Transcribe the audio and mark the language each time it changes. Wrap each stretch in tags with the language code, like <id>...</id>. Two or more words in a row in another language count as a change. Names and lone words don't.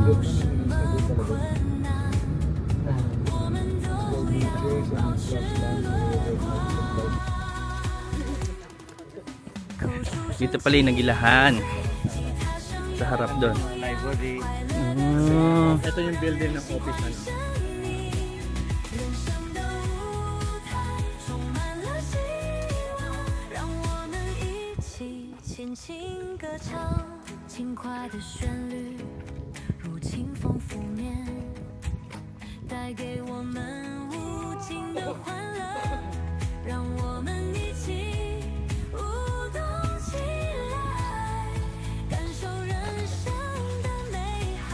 <tl>Dito pala yung nagilahan. Sa harap doon. Library. Mm. Ito yung building ng office, ano?</tl> <zh>充满了希望，让我们一起轻轻歌唱，轻快的旋律如清风拂面，带给我们无尽的欢乐，让我们一起舞动起来，感受人生的美好。</zh>